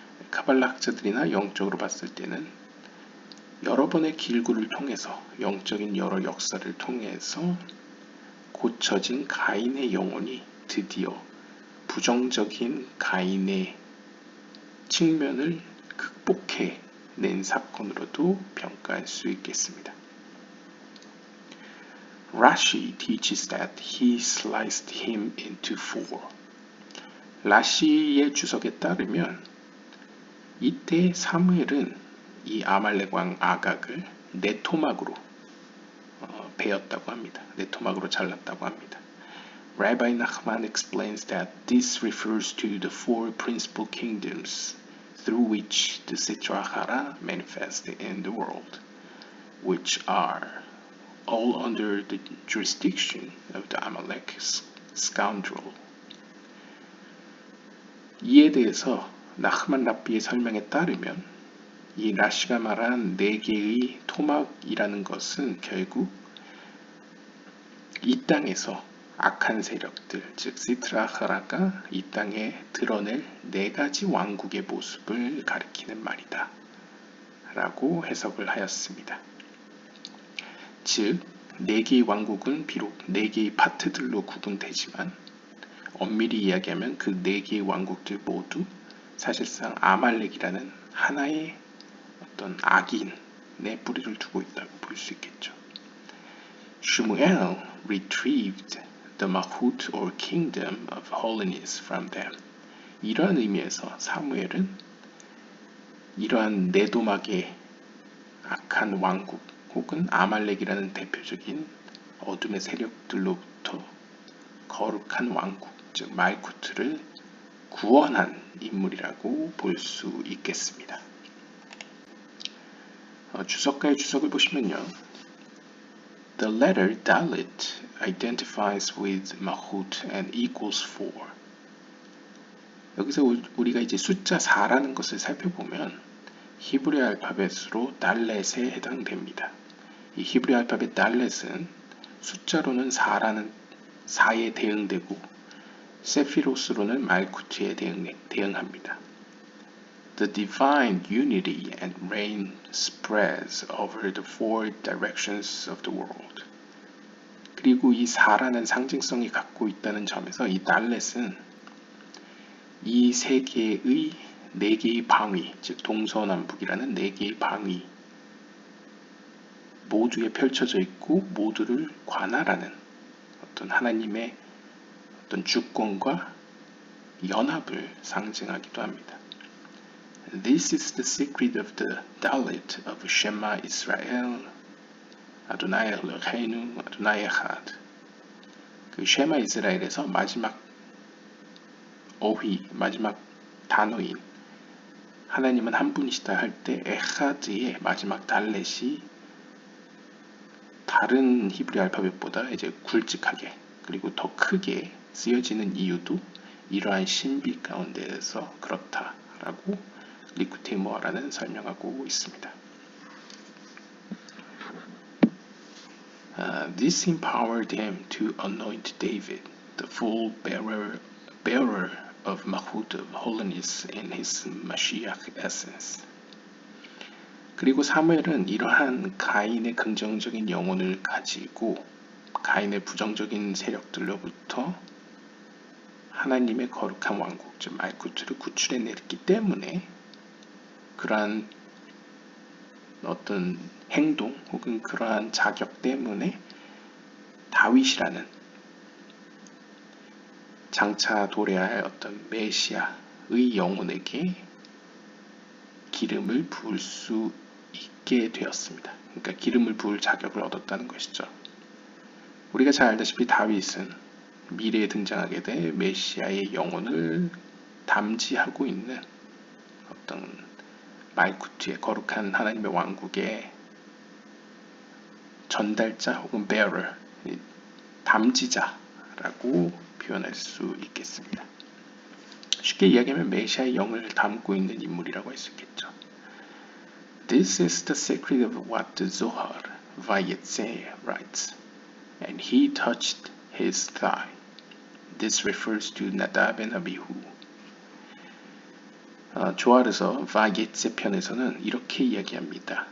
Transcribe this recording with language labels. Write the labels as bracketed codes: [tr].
[ko] 카발라 학자들이나 영적으로 봤을 때는 여러 번의 길구를 통해서 영적인 여러 역사를 통해서 고쳐진 가인의 영혼이 드디어 부정적인 가인의 측면을 극복해낸 사건으로도 평가할 수 있겠습니다. [en] Rashi teaches that he sliced him into four. [ko] 라시의 주석에 따르면 이때 사무엘은 이 아말렉 왕 아각을 네 토막으로 베었다고 합니다. 네 토막으로 잘랐다고 합니다. [en] Rabbi Nachman explains that this refers to the four principal kingdoms through which the Sitra Achara manifested in the world, which are all under the jurisdiction of the Amalek scoundrel. [ko] 이에 대해서 나흐만 랍비의 설명에 따르면 이 라시가 말한 네 개의 토막이라는 것은 결국 이 땅에서 악한 세력들, 즉 시트라하라가 이 땅에 드러낼 네 가지 왕국의 모습을 가리키는 말이다 라고 해석을 하였습니다. 즉, 네 개의 왕국은 비록 네 개의 파트들로 구분되지만 엄밀히 이야기하면 그 네 개의 왕국들 모두 사실상 아말렉이라는 하나의 어떤 악인의 뿌리를 두고 있다고 볼 수 있겠죠. [en] Shmuel retrieved the Malchut or kingdom of holiness from them. [ko] 이러한 의미에서 사무엘은 이러한 네도막의 악한 왕국 혹은 아말렉이라는 대표적인 어둠의 세력들로부터 거룩한 왕국, 즉 말쿠트를 구원한 인물이라고 볼 수 있겠습니다. 주석가의 주석을 보시면요. [en] The letter Dalit identifies with Malchut and equals 4. [ko] 여기서 우리가 이제 숫자 4라는 것을 살펴보면 히브리 알파벳으로 달렛에 해당됩니다. 이 히브리 알파벳 달렛은 숫자로는 4에 대응되고 세피로스로는 말쿠트에 대응합니다. [en] The divine unity and reign spreads over the four directions of the world. [ko] 그리고 이 4라는 상징성이 갖고 있다는 점에서 이 달렛은 이 세계의 네 개의 방위, 즉 동서남북이라는 네 개의 방위 모두에 펼쳐져 있고 모두를 관할하는 어떤 하나님의 어떤 주권과 연합을 상징하기도 합니다. [en] This is the secret of the Dalit of [he] Shema Israel, Adonai Eloheinu, Adonai Echad. [ko] 그 쉐마 이스라엘에서 마지막 어휘, 마지막 단어인 하나님은 한 분이시다 할 때 에하드의 마지막 달렛이 다른 히브리 알파벳보다 이제 굵직하게 그리고 더 크게 쓰여지는 이유도 이러한 신비 가운데에서 그렇다라고 리쿠테이 모아라는 설명하고 있습니다. [en] This empowered him to anoint David, the full bearer of Malchut of holiness in his Mashiach essence. [ko] 그리고 사무엘은 이러한 가인의 긍정적인 영혼을 가지고 가인의 부정적인 세력들로부터 하나님의 거룩한 왕국, 즉 말쿠트를 구출해냈기 때문에 그러한 어떤 행동 혹은 그러한 자격 때문에 다윗이라는 장차 도래할 어떤 메시아의 영혼에게 기름을 부을 수 있게 되었습니다. 그러니까 기름을 부을 자격을 얻었다는 것이죠. 우리가 잘 알다시피 다윗은 미래에 등장하게 될 메시아의 영혼을 담지하고 있는 어떤 말쿠트의 거룩한 하나님의 왕국의 전달자 혹은 bearer, 담지자라고 표현할 수 있겠습니다. 쉽게 이야기하면 메시아의 영을 담고 있는 인물이라고 할 수 있겠죠. [en] This is the secret of what the Zohar Vayetze writes. And he touched his thigh. This refers to Nadab and Abihu. [ko] 조아르서 바게츠 편에서는 이렇게 이야기합니다.